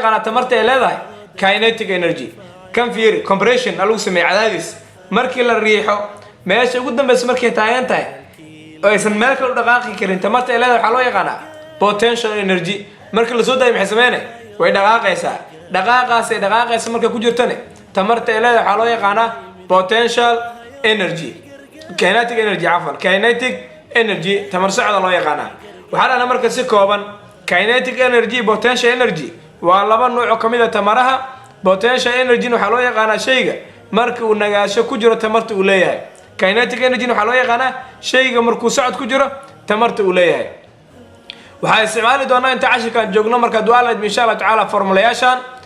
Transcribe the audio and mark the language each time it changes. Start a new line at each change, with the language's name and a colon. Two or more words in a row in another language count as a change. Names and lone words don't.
Somali: yaqaanaa tamarta ay leedahay
English: kinetic energy
Somali: kan fiir compression lagu sameeyo cadaadis markii la riixo meesha ugu dambaysa markay taagan tahay oo aysan meel kale u dhaqaaqi karin tamarta ay leedahay waxa loo yaqaanaa
English: potential energy
Somali: markii la soo daayo maxay sameeyeen way dhaqaaqaysaa dhaqaaqaysa markay ku jirtana tamarta ay leedahay waxa loo yaqaanaa
English: potential energy kinetic energy
Somali: tamar socda loo yaqaanaa waxaana marka si kooban
English: kinetic energy potential energy
Somali: waa laba nooc kamid ah tamaraha
English: potential energy
Somali: waxa loo yaqaanaa shayga marka uu nagaasho ku jiro tamarta uu leeyahay
English: kinetic energy
Somali: waxa loo yaqaanaa shayga markuu socod ku jiro tamarta uu leeyahay waxaan isticmaali doonaa inta cashirkan joogno marka du'aalaad
Arabic: إن شاء الله تعالى
Somali: formulayaashan